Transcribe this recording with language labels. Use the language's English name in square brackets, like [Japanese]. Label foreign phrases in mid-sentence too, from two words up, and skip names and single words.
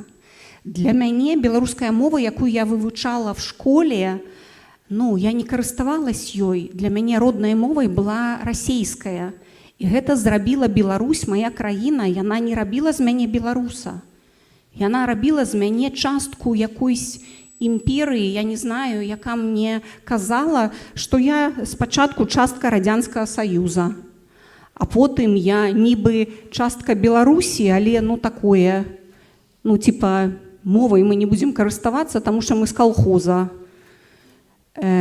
[Belarusian] Для мяне беларуская мова, якую я вывучала в школе, я не карыставалась ёй. Для мяне роднай мовай была расейская. І гэта зрабіла Беларусь, моя краіна, яна не рабіла з мяне беларуса. Яна рабіла з мяне частку якойсь імперыі, я не знаю, яка мне казала, што я спачатку частка Радзянскага Саюза. А потым я нібы частка Беларусі, але такое, мовай мы не будзем карыставацца, таму што мы з калхоза.